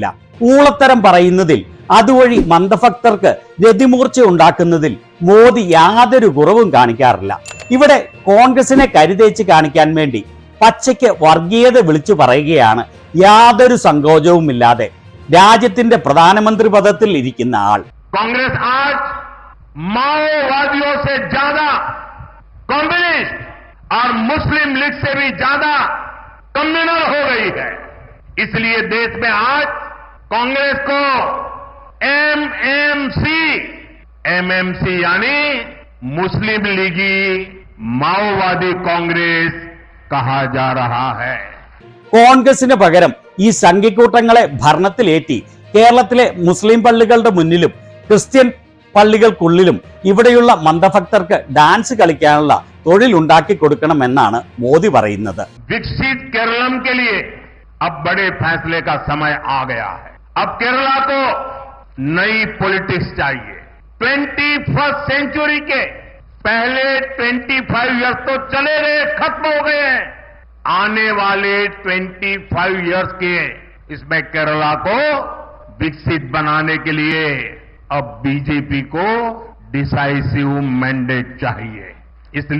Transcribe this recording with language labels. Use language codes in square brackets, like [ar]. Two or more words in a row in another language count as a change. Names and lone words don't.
[ml] ഊളത്തരം പറയുന്നതിൽ, അതുവഴി മന്ദഭക്തർക്ക് രതിമൂർച്ച ഉണ്ടാക്കുന്നതിൽ മോദി യാതൊരു കുറവും കാണിക്കാറില്ല. ഇവിടെ കോൺഗ്രസിനെ കരുതേച്ച് കാണിക്കാൻ വേണ്ടി പച്ചയ്ക്ക് വർഗീയത വിളിച്ചു പറയുകയാണ് യാതൊരു സങ്കോചവുമില്ലാതെ രാജ്യത്തിന്റെ പ്രധാനമന്ത്രി പദത്തിൽ ഇരിക്കുന്ന ആൾ. [hi] कांग्रेस आज माओवादियों से ज्यादा कम्युनिस्ट और मुस्लिम लीग से भी ज्यादा कम्युनल हो गई है. इसलिए देश में आज कांग्रेस को MMC यानी मुस्लिम लीगी माओवादी कांग्रेस कहा जा रहा है. [ml] കോൺഗ്രസിന് പകരം ഈ സംഘിക്കൂട്ടങ്ങളെ ഭരണത്തിലേറ്റി കേരളത്തിലെ മുസ്ലിം പള്ളികളുടെ മുന്നിലും ക്രിസ്ത്യൻ പള്ളികൾക്കുള്ളിലും ഇവിടെയുള്ള മന്ദഭക്തർക്ക് ഡാൻസ് കളിക്കാനുള്ള തൊഴിൽ ഉണ്ടാക്കി കൊടുക്കണമെന്നാണ് മോദി പറയുന്നത്. [hi] विकसित केरलम के लिए अब बड़े फैसले का समय आ गया है. अब केरला को नई पॉलिटिक्स चाहिए. [en] 21st century [hi] के पहले 25 इयर्स तो चले गए, खत्म हो गए हैं. आने वाले 25 इयर्स के इसमें केरला को विकसित बनाने के लिए अब बीजेपी को [en] decisive mandate [hi] चाहिए.